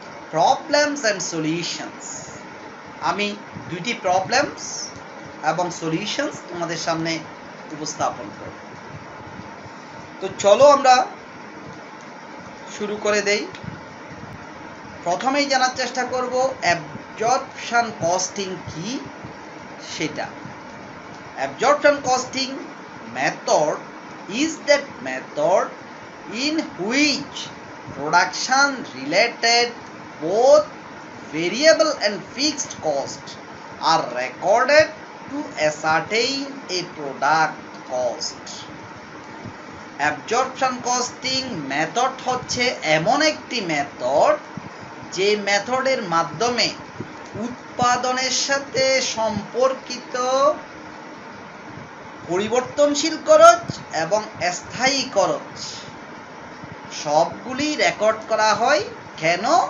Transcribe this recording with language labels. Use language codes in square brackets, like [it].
[bn] Problems and solutions, আমি দুইটি problems এবং সলিউশনস তোমাদের সামনে উপস্থাপন করব। তো চলো আমরা শুরু করে দেই। প্রথমেই জানার চেষ্টা করব অ্যাবজর্পশন কস্টিং কি সেটা। [en] Absorption costing method is that method in which production related both variable and fixed cost are recorded to ascertain a product cost. [bn] Absorption costing method হচ্ছে এমন একটি মেথড যে মেথডের মাধ্যমে উৎপাদনের সাথে সম্পর্কিত পরিবর্তনশীল খরচ এবং স্থায়ী খরচ সবগুলি রেকর্ড করা হয়। কেন?